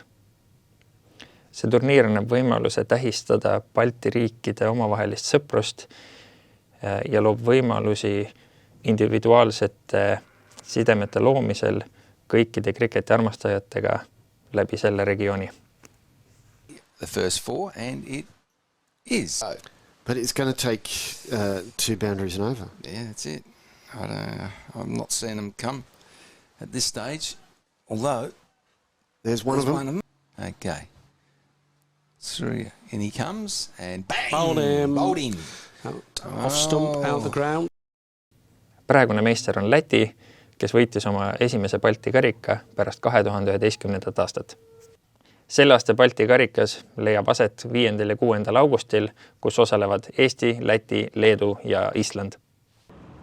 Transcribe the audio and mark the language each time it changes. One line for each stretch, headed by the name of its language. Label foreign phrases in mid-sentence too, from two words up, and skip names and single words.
Estonian: See turniir annab võimaluse tähistada Balti riikide omavahelist sõprust ja loob võimalusi individuaalsete sidemete loomisel kõikide kriketi armastajatega läbi selle regiooni.
English: The first 4 and it is. But it's going to take 2 boundaries and over. Yeah, that's it. I'm not seeing them come at this stage, although there's one of them. Okay. Through, and he comes and bang! Bowled in. Off stump, out the ground.
Estonian: Praegune meister on Läti, kes võitis oma esimese Balti karika pärast 2011. aastat. Selle aasta Balti karikas leiab aset 5. ja 6. augustil, kus osalevad Eesti, Läti, Leedu ja Island.